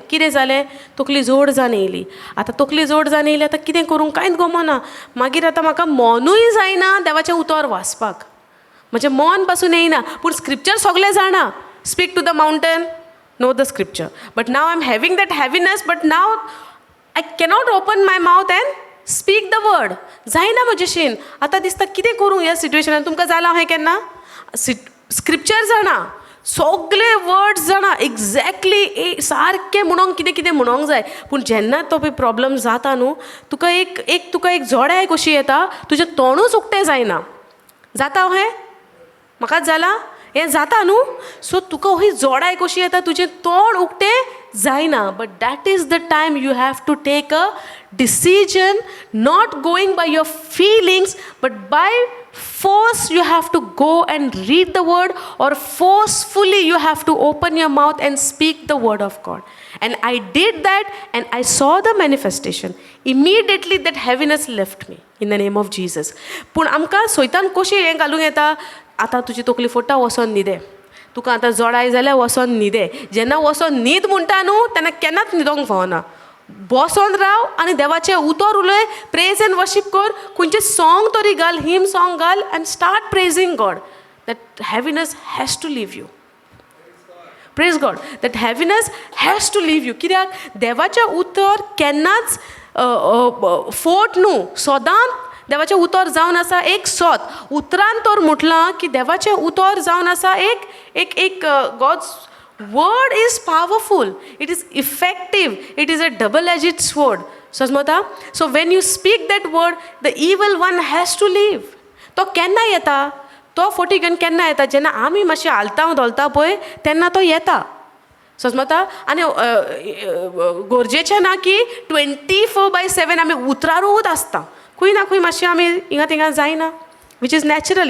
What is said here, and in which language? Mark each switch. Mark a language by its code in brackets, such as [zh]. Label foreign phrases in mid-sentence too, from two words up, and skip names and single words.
[kok] कितें जालें, तकली जोड जावन येयली. आतां तकली जोड जावन येयली, आतां कितें करूं कांयच गमना. मागीर आतां म्हाका मनूय जायना देवाचें उतर वाचपाक, म्हजें मन पासून येयना. पूण स्क्रिप्चर सगळें जाणा, [en] speak to the mountain, know the scripture. But now I am having that heaviness, but now I cannot open my mouth and speak the word. [kok] जायना म्हजेशीन. आतां दिसता कितें करूं ह्या सिट्युएशनान. तुमकां जालां हें केन्ना? स्क्रिप्चर जाणा, सगळे वर्ड्स जाणा, एक्झॅक्टली सारकें म्हणोंक कितें कितें म्हणोंक जाय. पूण जेन्ना तो पळय प्रॉब्लम जाता न्हू, तुका एक जोड्याय कशी येता, तुजें तोंडूच उक्तें जायना. जाता हें? म्हाकाच जाला हें जाता न्हू. सो तुका ही जोडाय कशी येता, तुजें तोंड उक्तें जायना. [en] But that is the time you have to take a decision, not going by your feelings, but by force you have to go and read the word, or forcefully you have to open your mouth and speak the word of God. And I did that and I saw the manifestation. Immediately that heaviness left me in the name of Jesus. [kok] पूण आमकां सैतान कशी हें घालूंक येता, आतां तुजी तकली फोडटा, वसोन न्हिदे. तुका आतां जोडाय जाल्यार वसोन न्हिदे. जेन्ना वसोन न्हीद म्हणटा न्हू, तेन्ना केन्नाच न्हिदोंक फावना. बसोन राव आनी देवाचें उतर उलय, [en] praise and worship [kok] कर. खंयचें सॉंग तरी घाल, [en] hymn song [kok] घाल, [en] And start praising God. That heaviness has to leave you. Praise God. That heaviness has to leave you. [kok] कित्याक देवाचें उतर केन्नाच फोट न्हू, सोदांच देवाचें उतर जावन आसा एक सोत. उतरान तर म्हटलां की देवाचें उतर जावन आसा एक [en] God's word is powerful, it is effective, it is a double-edged sword. समजता? So when you speak that word, the evil one has to leave. [kok] तो केन्ना येता? तो फोटी घेवन केन्ना येता? जेन्ना आमी मातशें हालता धोलता पळय, तेन्ना तो येता. समजता? आनी गरजेचें ना की 24/7 आमी उतरारूच आसता. खंय ना खंय मातशें आमी हिंगा थिंगा जायना, [en] which is natural.